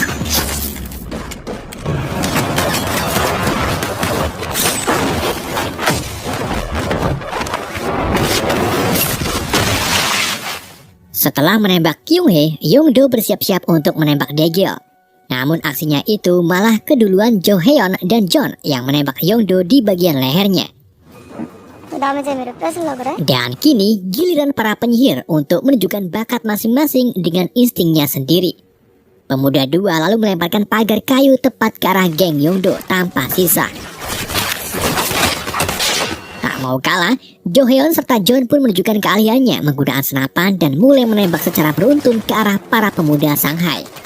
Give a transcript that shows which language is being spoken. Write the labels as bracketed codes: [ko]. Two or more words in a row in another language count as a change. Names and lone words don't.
[id] Setelah menembak Kyung-hee, Yongdo bersiap-siap untuk menembak Daegil. Namun aksinya itu malah keduluan Jo Heon dan John yang menembak Yongdo di bagian lehernya. [ko] 남의 재미를 뺏으려 그래? [id] Dan kini giliran para penyihir untuk menunjukkan bakat masing-masing dengan instingnya sendiri. Pemuda 2 lalu melemparkan pagar kayu tepat ke arah geng Yongdo tanpa sisa. Tak mau kalah, Jo Heon serta John pun menunjukkan keahliannya menggunakan senapan dan mulai menembak secara beruntun ke arah para pemuda Shanghai.